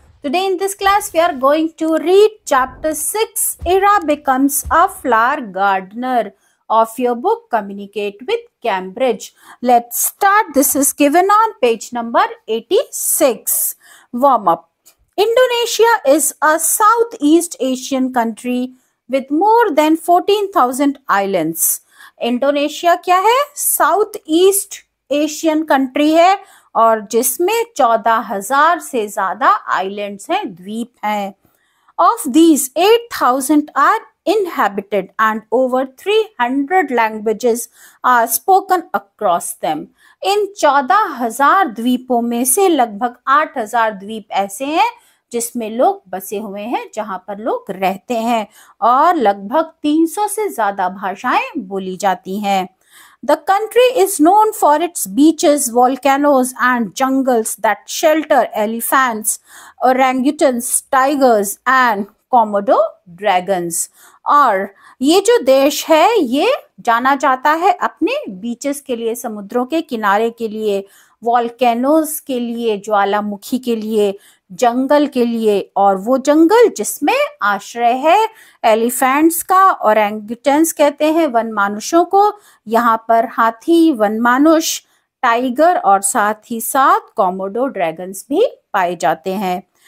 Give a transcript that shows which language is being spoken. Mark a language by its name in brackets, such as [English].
[English] Today in this class we are going to read chapter 6 Ira becomes a flower gardener of your book Communicate with Cambridge. Let's start. This is given on page number 86. Warm up. Indonesia is a Southeast Asian country with more than 14,000 islands. [Hindi] Indonesia क्या है? South east Asian country है और जिसमें 14,000 से ज्यादा islands हैं, द्वीप हैं. [English] Of these, 8,000 are inhabited and over 300 languages are spoken across them. [Hindi] इन 14,000 द्वीपों में से लगभग 8,000 द्वीप ऐसे हैं जिसमें लोग बसे हुए हैं, जहां पर लोग रहते हैं और लगभग 300 से ज्यादा भाषाएं बोली जाती हैं. [English] The country is known for its beaches, volcanoes and jungles that shelter elephants, orangutans, tigers and Komodo dragons. [Hindi] और ये जो देश है ये जाना जाता है अपने बीचेस के लिए, समुद्रों के किनारे के लिए, वॉल्केनोज के लिए, ज्वालामुखी के लिए, जंगल के लिए, और वो जंगल जिसमें आश्रय है एलिफेंट्स का, ओरेंगुटन्स कहते हैं वन मानुषों को, यहाँ पर हाथी, वन मानुष, टाइगर और साथ ही साथ कोमोडो ड्रैगन्स भी पाए जाते हैं.